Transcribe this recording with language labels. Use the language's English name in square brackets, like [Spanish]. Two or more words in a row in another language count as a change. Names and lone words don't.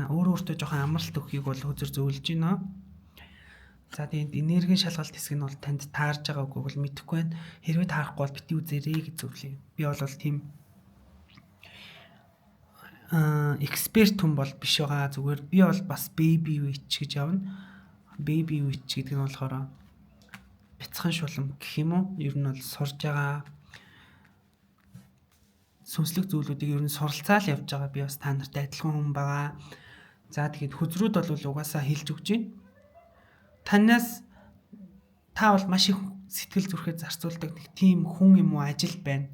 [Mongolian] Өөртөө жоохон амралт өгөхийг бол үзэр зөөлж байна. За тэгээд энергийн шалгалт хэсэг нь бол танд таарж байгаа үгүй бол мэдэхгүй байна. Хэрвээ таарахгүй бол бити үзээрэй гэж зөвлөе. Би бол тийм эксперт хүн бол биш байгаа. Зүгээр би бол бас [English] baby witch [Mongolian] гэж явна. [English] Baby witch [Mongolian] гэдэг нь болохоор бяцхан шулам гэх юм уу? Ер нь бол сурж байгаа сүнслэг зүйлүүдийг ер нь суралцаал явж байгаа. Би бас та нартай адилхан хүн байгаа. За тэгээд хөзрүүд бол угаасаа хэлж өгч байна. Танаас та бол маш их сэтгэл зүрхээ зарцуулдаг нэг тийм хүн юм уу, ажил байна.